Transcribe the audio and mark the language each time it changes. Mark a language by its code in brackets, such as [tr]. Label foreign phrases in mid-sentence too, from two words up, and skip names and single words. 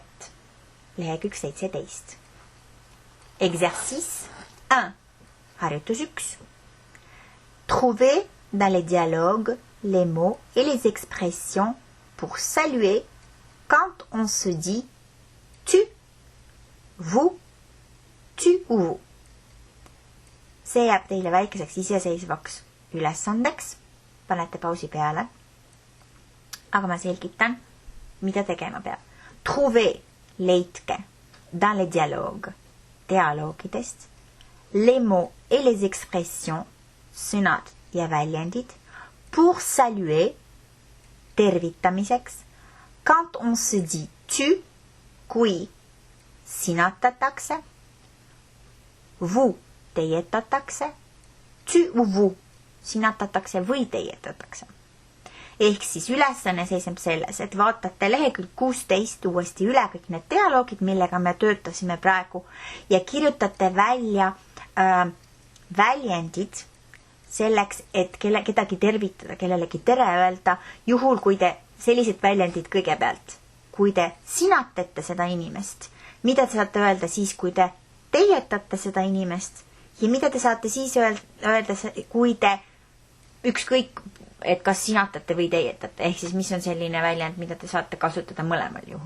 [et] Lehekülg 17. Exercice 1. Harjutus 1. [fr] Trouvez dans les dialogues les mots et les expressions pour saluer quand on se dit tu, vous, tu ou vous. [et] See jääb teile väikeseks iseseisvaks ülesandeks. Panete pausi peale. Aga ma selgitan, mida tegema peab. Trouvez, leidke, [fr] dans les dialogues, dialoogidest, les mots et les expressions, [et] sõnad ja väljendid, [fr] pour saluer, tervitamiseks, quand on se dit tu, [et] kui sinatatakse, [fr] vous teietatakse, tu ou vous [et] sinatatakse või teietatakse. Ehk siis ülesanne seisneb selles, et vaatate lehekülg 16 uuesti üle kõik need dialoogid, millega me töötasime praegu ja kirjutate välja väljendid selleks, et kedagi tervitada, kellelegi tere öelda, juhul kui te sellised väljendid kõigepealt, kui te sinatate seda inimest, mida te saate öelda siis, kui te teietate seda inimest ja mida te saate siis öelda, kui te ükskõik, et kas sinatate või teietate, ehk siis mis on selline väljend, mida te saate kasutada mõlemal juhul.